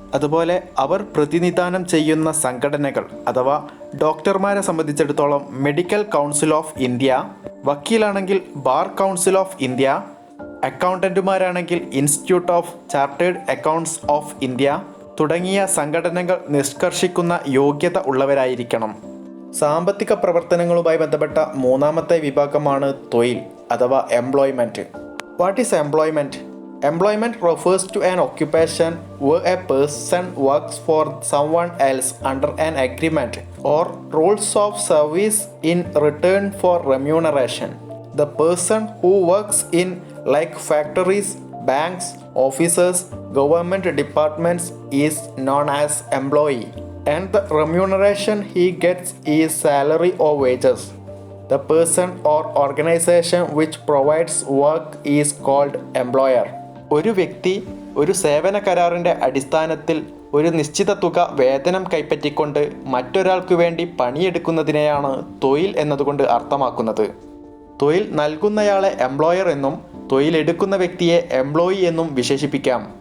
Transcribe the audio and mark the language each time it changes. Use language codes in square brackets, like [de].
[ml] അതുപോലെ അവർ പ്രതിനിധാനം ചെയ്യുന്ന സംഘടനകൾ അഥവാ ഡോക്ടർമാരെ സംബന്ധിച്ചിടത്തോളം medical council of India, വക്കീലാണെങ്കിൽ bar council of India, അക്കൗണ്ടന്റുമാരാണെങ്കിൽ institute of chartered accounts of India തുടങ്ങിയ സംഘടനകൾ നിഷ്കർഷിക്കുന്ന യോഗ്യത ഉള്ളവരായിരിക്കണം. സാമ്പത്തിക പ്രവർത്തനങ്ങളുമായി ബന്ധപ്പെട്ട മൂന്നാമത്തെ വിഭാഗമാണ് തൊഴിൽ അഥവാ employment. [en] What is employment? Employment refers to an occupation where a person works for someone else under an agreement or rules of service in return for remuneration. The person who works in like factories, banks, offices, government departments is known as employee, and the remuneration he gets is salary or wages. The person or organization which provides work is called employer. [ml] ഒരു വ്യക്തി ഒരു സേവന കരാറിൻ്റെ അടിസ്ഥാനത്തിൽ ഒരു നിശ്ചിത തുക വേതനം കൈപ്പറ്റിക്കൊണ്ട് മറ്റൊരാൾക്ക് വേണ്ടി പണിയെടുക്കുന്നതിനെയാണ് തൊഴിൽ എന്നതുകൊണ്ട് അർത്ഥമാക്കുന്നത്. തൊഴിൽ നൽകുന്നയാളെ എംപ്ലോയർ എന്നും തൊഴിലെടുക്കുന്ന വ്യക്തിയെ എംപ്ലോയി എന്നും വിശേഷിപ്പിക്കാം.